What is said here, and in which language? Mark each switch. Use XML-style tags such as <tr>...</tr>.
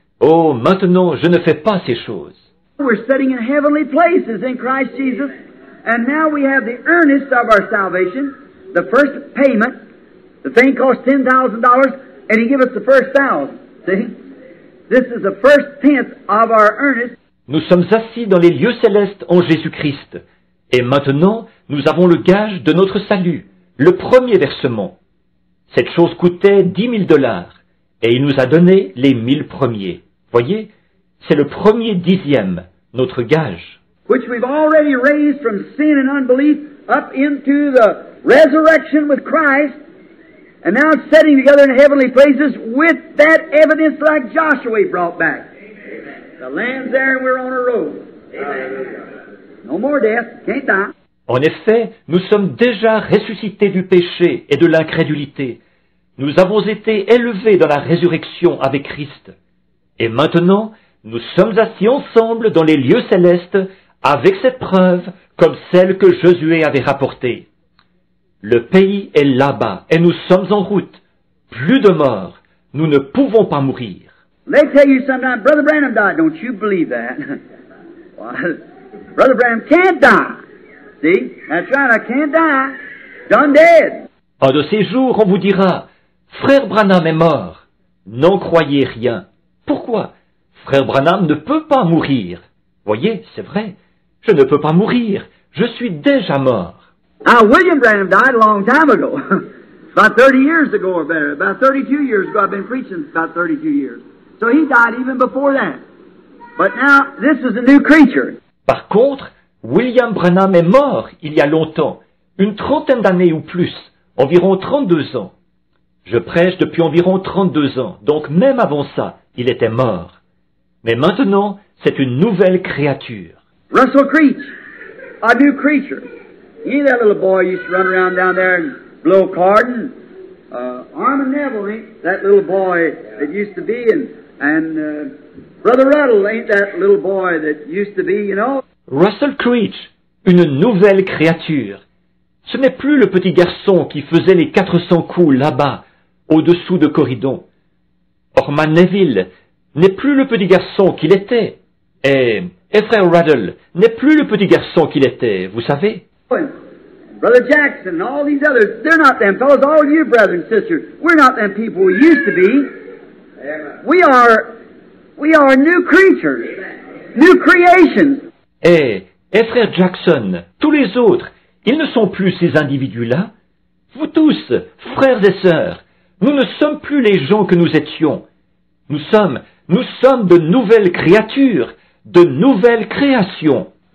<fr>Oh, maintenant je ne fais pas ces choses.</fr> <en>We're sitting in heavenly places in Christ Jesus, and now we have the earnest of our salvation, the first payment. The thing cost $10,000, and He gave us the first 1,000. See? This is the first tenth of our earnest.</en> <fr>Nous sommes assis dans les lieux célestes en Jésus-Christ, et maintenant nous avons le gage de notre salut, le premier versement. Cette chose coûtait $10,000, et il nous a donné les 1000 premiers. Voyez, c'est le premier dixième, notre gage.</fr> <en>Which we've already raised from sin and unbelief up into the resurrection with Christ, and now it's sitting together in heavenly places with that evidence like Joshua brought back. Amen. The land's there and we're on a road. Amen. No more death, can't die.</en> <fr>En effet, nous sommes déjà ressuscités du péché et de l'incrédulité. Nous avons été élevés dans la résurrection avec Christ. Et maintenant, nous sommes assis ensemble dans les lieux célestes avec cette preuve comme celle que Josué avait rapportée. Le pays est là-bas et nous sommes en route. Plus de mort. Nous ne pouvons pas mourir.</fr> <en>They tell you sometimes, Brother Branham died. Don't you believe that? Well, Brother Branham can't die. See? That's right, I can't die. Done dead.</en> <fr>Un de ces jours, on vous dira, Frère Branham est mort. N'en croyez rien. Pourquoi? Frère Branham ne peut pas mourir. Voyez, c'est vrai. Je ne peux pas mourir. Je suis déjà mort.</fr> <en>Now, William Branham died a long time ago. About 30 years ago or better. About 32 years ago. I've been preaching about 32 years. So he died even before that. But now, this is a new creature.</en> <fr>Par contre, William Branham est mort il y a longtemps, une trentaine d'années ou plus, environ 32 ans. Je prêche depuis environ 32 ans, donc même avant ça, il était mort. Mais maintenant, c'est une nouvelle créature.</fr> <en>Russell Creech, a new creature. He, that little boy, used to run around down there and blow cardin. Armin Neville ain't that little boy that used to be, and Brother Ruddle ain't that little boy that used to be, you know.</en> <fr>Russell Creech, une nouvelle créature. Ce n'est plus le petit garçon qui faisait les 400 coups là-bas, au-dessous de Corridon. Orman Neville n'est plus le petit garçon qu'il était. Et frère Ruddle n'est plus le petit garçon qu'il était, vous savez.</fr> <en>Brother Jackson and all these others, they're not them fellows, all you brothers and sisters. We're not them people we used to be. We are new creatures, new creations.</en> <fr>Et frère Jackson, tous les autres, ils ne sont plus ces individus-là. Vous tous, frères et sœurs, nous ne sommes plus les gens que nous étions. Nous sommes de nouvelles créatures, de nouvelles créations.</fr>